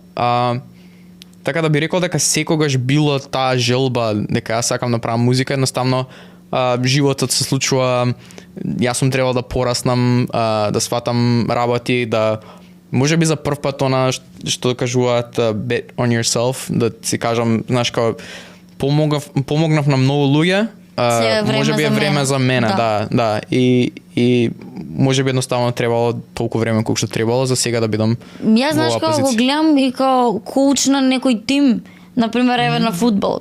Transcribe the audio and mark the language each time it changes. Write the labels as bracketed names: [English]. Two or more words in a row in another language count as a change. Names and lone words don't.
[Macedonian] Така да би рекол дека секогаш било таа желба дека јас сакам да правам музика, едноставно животот се случува, јас сум требал да пораснам, да сватам работи, да можеби за прв пат она што кажуваат [English] bet on yourself, [Macedonian] да си кажам, знаеш, као помогнав на многу луѓе, можеби е време за мене, да. И можеби едноставно требало толку време колку што требало за сега да бидам. Јас знаеш како го гледам и као коуч на некој тим, например еве на фудбал.